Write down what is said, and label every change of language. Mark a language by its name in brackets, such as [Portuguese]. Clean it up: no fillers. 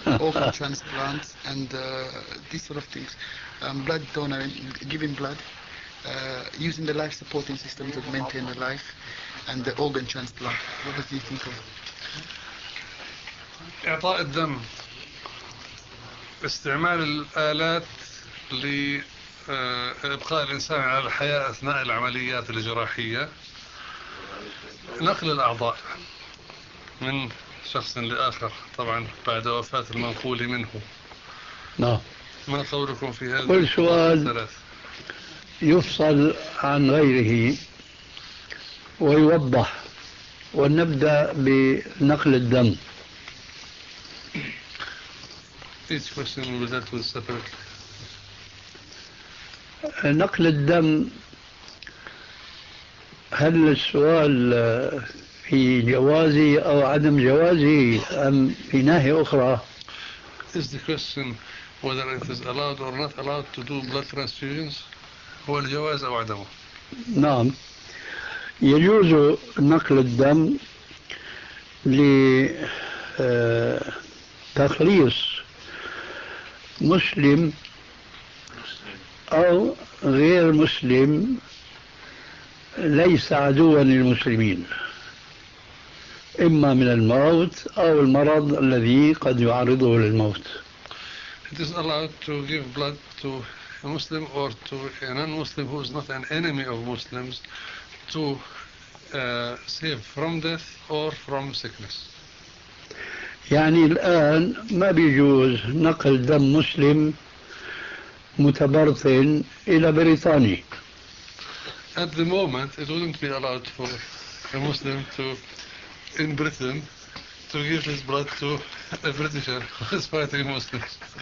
[English] organ transplants and these sort of things, blood donor, giving blood, using the life supporting system to maintain the life, and the organ transplant. What do you think of? [Arabic] إعطاء الدم، استعمال الآلات لإبقاء الإنسان على الحياة أثناء العمليات الجراحية، نقل الأعضاء من شخص لآخر طبعا بعد وفاة المنقول منه. نعم. ما قولكم في هذا؟ كل سؤال يفصل عن غيره ويوضح، ونبدأ بنقل الدم. [English] Each question will be dealt with separately. [Arabic] نقل الدم، هل السؤال في جوازه أو عدم جوازه أم في ناحية أخرى؟ [English] Is the question whether it is allowed or not allowed to do blood transfusions؟ [Arabic] هو الجواز أو عدمه؟ نعم، يجوز نقل الدم لتخليص مسلم أو غير مسلم ليس عدوا للمسلمين، إما من الموت أو المرض الذي قد يعرضه للموت. [English] It is allowed to give blood to a Muslim or to a non-Muslim who is not an enemy of Muslims to save from death or from sickness. [Arabic] يعني الآن ما بيجوز نقل دم مسلم متبرطن إلى بريطاني. [English] At the moment, it wouldn't be allowed for a Muslim to, in Britain, to give his blood to a Britisher who is fighting Muslims.